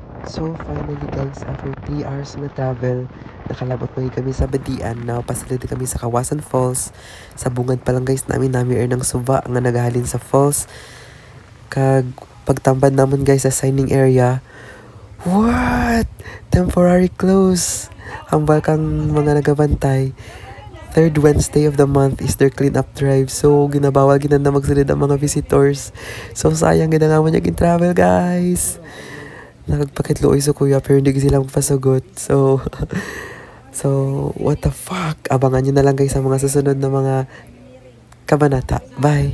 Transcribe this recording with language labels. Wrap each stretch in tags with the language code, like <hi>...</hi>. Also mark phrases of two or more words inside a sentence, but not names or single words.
<hil>So finally guys, after 3 hours na travel, nakalabot pa kami sa Badian. Now pasalita kami sa Kawasan Falls. Sa bungad pa lang guys namin ng suba nga nagahalin sa falls. Kag pagtambad naman guys sa signing area, what?</hil> <en>Temporary close.</en> <hil>Hambal kang mga nagabantay.</hil> <en>Third Wednesday of the month is their clean-up drive.</en> <hil>So, ginabawal na magsulid ang mga visitors. So, sayang ginangaman niya travel guys. Nagpakitluoy sa kuya pero hindi sila magpasagot.</hil> <en>So, what the fuck?</en> <tl>Abangan nyo na lang guys sa mga susunod na mga kabanata.</tl> <en>Bye!</en>